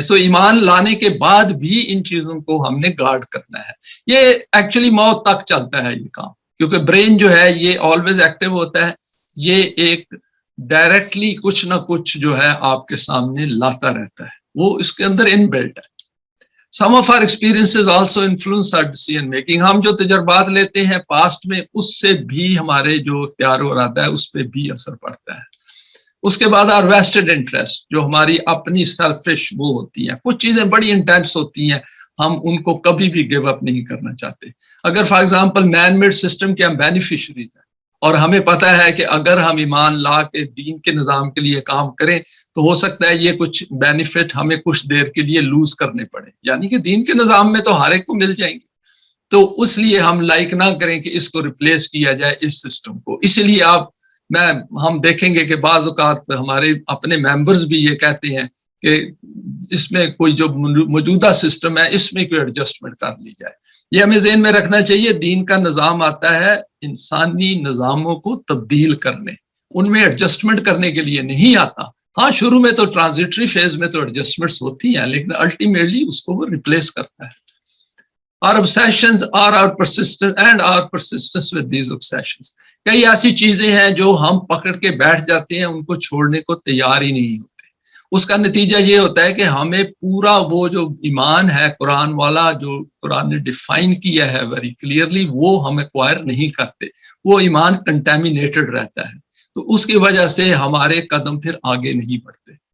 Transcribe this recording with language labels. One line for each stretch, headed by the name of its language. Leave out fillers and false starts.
Urdu: سو ایمان لانے کے بعد بھی ان چیزوں کو ہم نے گارڈ کرنا ہے. یہ ایکچولی موت تک چلتا ہے یہ کام، کیونکہ برین جو ہے یہ آلویز ایکٹیو ہوتا ہے. یہ ایک ڈائریکٹلی کچھ نہ کچھ جو ہے آپ کے سامنے لاتا رہتا ہے، وہ اس کے اندر ان بلٹ ہے.
English: Some of our experiences also influence our decision making.
Urdu: ہم جو تجربات لیتے ہیں پاسٹ میں، اس سے بھی ہمارے جو اختیار و ارادہ ہے اس پہ بھی اثر پڑتا ہے. اس کے بعد
English: our vested interest،
Urdu: جو ہماری اپنی سیلفش وہ ہوتی ہیں. کچھ چیزیں بڑی انٹینس ہوتی ہیں، ہم ان کو کبھی بھی گیو اپ نہیں کرنا چاہتے. اگر for example man made system کے ہم بینیفیشریز ہیں، اور ہمیں پتہ ہے کہ اگر ہم ایمان لا کے دین کے نظام کے لیے کام کریں تو ہو سکتا ہے یہ کچھ بینیفٹ ہمیں کچھ دیر کے لیے لوز کرنے پڑے، یعنی کہ دین کے نظام میں تو ہر ایک کو مل جائیں گے، تو اس لیے ہم لائک نہ کریں کہ اس کو ریپلیس کیا جائے اس سسٹم کو. اسی لیے ہم دیکھیں گے کہ بعض اوقات ہمارے اپنے ممبرز بھی یہ کہتے ہیں کہ اس میں کوئی جو موجودہ سسٹم ہے اس میں کوئی ایڈجسٹمنٹ کر لی جائے. یہ ہمیں ذہن میں رکھنا چاہیے. دین کا نظام آتا ہے انسانی نظاموں کو تبدیل کرنے، ان میں ایڈجسٹمنٹ کرنے کے لیے نہیں آتا. ہاں شروع میں تو ٹرانزیٹری فیز میں تو ایڈجسٹمنٹس ہوتی ہیں، لیکن الٹیمیٹلی اس کو وہ ریپلیس کرتا ہے.
English: Our obsessions are our persistence and our persistence with these obsessions.
Urdu: کئی ایسی چیزیں ہیں جو ہم پکڑ کے بیٹھ جاتے ہیں، ان کو چھوڑنے کو تیار ہی نہیں ہوتے. اس کا نتیجہ یہ ہوتا ہے کہ ہمیں پورا وہ جو ایمان ہے قرآن والا، جو قرآن نے ڈیفائن کیا ہے ویری کلیئرلی، وہ ہم ایکوائر نہیں کرتے. وہ ایمان کنٹامینیٹڈ رہتا ہے، تو اس کی وجہ سے ہمارے قدم پھر آگے نہیں بڑھتے.